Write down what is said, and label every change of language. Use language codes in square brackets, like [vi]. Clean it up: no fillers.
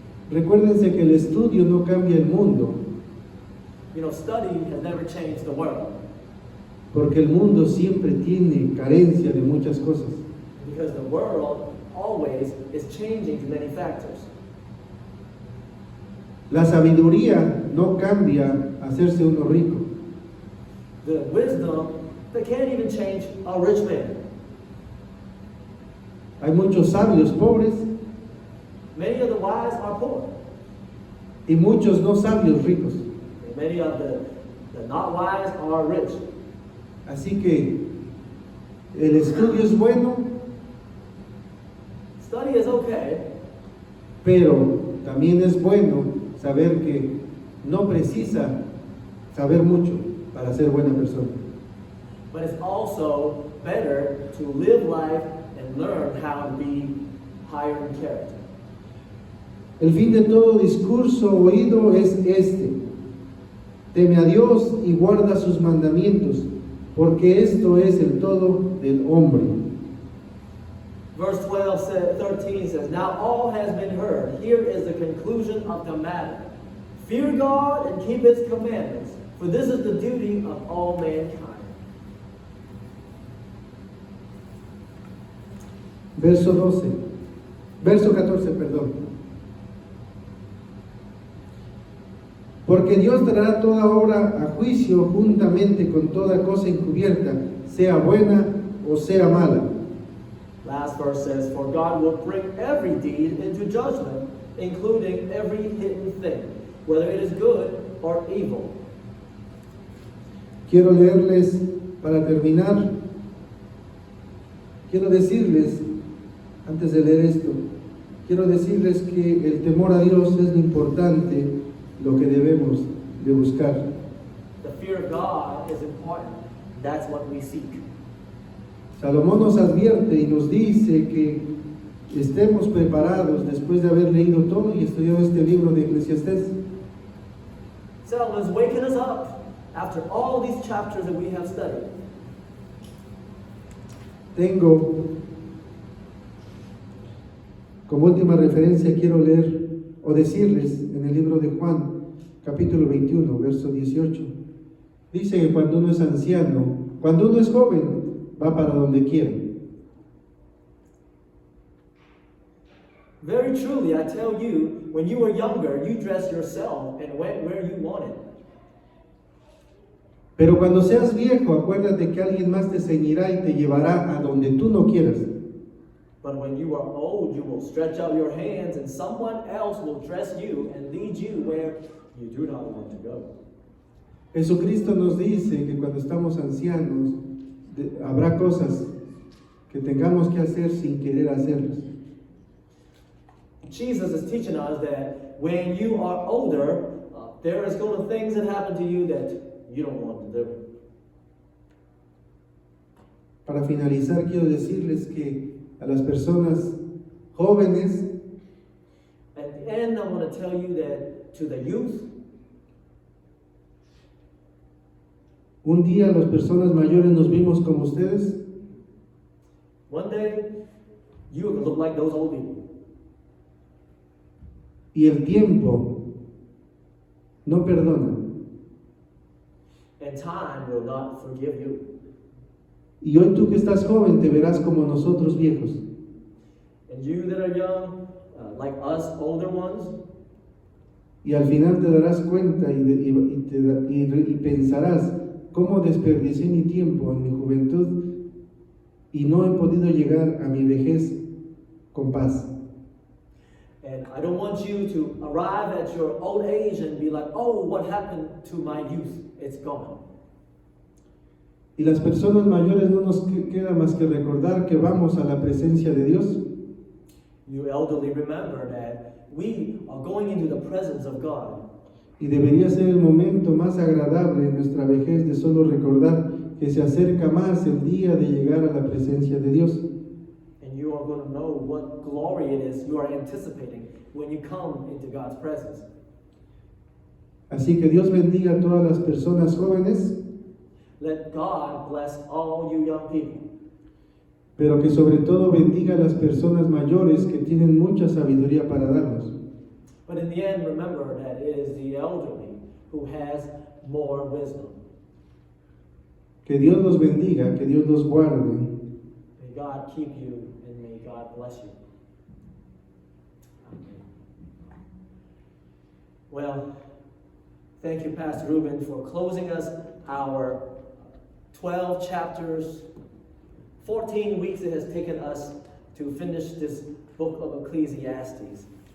[es] Recuérdense que el estudio no cambia el mundo, [en] You know, study has never changed the world, [es] porque el mundo siempre tiene carencia de muchas cosas. [en] because the world always is changing to many factors. [es] La sabiduría no cambia hacerse uno rico. [en] The wisdom, they can't even change a rich man. [es] Hay muchos sabios pobres [en] Many of the wise are poor, [es] y muchos no sabios ricos. [en] and many of the not wise are rich. [es] Así que el estudio es bueno, [en] Study is okay, [es] pero también es bueno saber que no precisa saber mucho para ser buena persona. [en] but it's also better to live life and learn how to be higher in character. [es] El fin de todo discurso oído es este: teme a Dios y guarda sus mandamientos, porque esto es el todo del hombre. [en] Verse 13 says, Now all has been heard. Here is the conclusion of the matter. Fear God and keep His commandments, for this is the duty of all mankind. [es] Verso 14, perdón. Porque Dios dará toda obra a juicio juntamente con toda cosa encubierta, sea buena o sea mala. [en] Last verse says, For God will bring every deed into judgment, including every hidden thing, whether it is good or evil. [es] Quiero leerles, para terminar, quiero decirles, antes de leer esto, quiero decirles que el temor a Dios es lo importante, lo que debemos de buscar. [en] The fear of God is important. That's what we seek. [es] Salomón nos advierte y nos dice que estemos preparados después de haber leído todo y estudiado este libro de Eclesiastés. [en] Solomon's waking us up after all these chapters that we have studied. [es] Tengo, como última referencia, quiero leer o decirles en el libro de Juan, capítulo 21, verso 18. Dice que cuando uno es anciano, cuando uno es joven, va para donde quiera. [en] Very truly, I tell you, when you were younger, you dressed yourself and went where you wanted. [es] Pero cuando seas viejo, acuérdate que alguien más te ceñirá y te llevará a donde tú no quieras. [en] But when you are old, you will stretch out your hands, and someone else will dress you and lead you where you do not want to go. [es] Jesucristo nos dice que cuando estamos ancianos, habrá cosas que tengamos que hacer sin querer hacerlas. [en] Jesus is teaching us that when you are older, there is going to things that happen to you that you don't want to do. [es] Para finalizar, quiero decirles que a las personas jóvenes, [en] At the end, I want to tell you that to the youth, [es] un día las personas mayores nos vimos como ustedes, [en] one day you are going to look like those old people. [es] Y el tiempo no perdona. [en] And time will not forgive you. [es] Y hoy tú que estás joven te verás como nosotros viejos. [en] And you that are young, like us older ones, [es] Y al final te darás cuenta y pensarás cómo desperdicié mi tiempo en mi juventud y no he podido llegar a mi vejez con paz. [en] and I don't want you to arrive at your old age and be like, oh, what happened to my youth? It's gone. [es] Y las personas mayores no nos queda más que recordar que vamos a la presencia de Dios. [en] You elderly, remember that we are going into the presence of God. [es] Y debería ser el momento más agradable en nuestra vejez de solo recordar que se acerca más el día de llegar a la presencia de Dios. [en] And you are going to know what glory it is you are anticipating when you come into God's presence. [es] Así que Dios bendiga a todas las personas jóvenes, [en] Let God bless all you young people. [es] pero que sobre todo bendiga a las personas mayores que tienen mucha sabiduría para darnos. [en] But in the end, remember that it is the elderly who has more wisdom. [es] Que Dios los bendiga, que Dios los guarde. [en] May God keep you and may God bless you. Amen. Well, thank you, Pastor Ruben, for closing us our 12 chapters, 14 weeks it has taken us to finish this book of Ecclesiastes.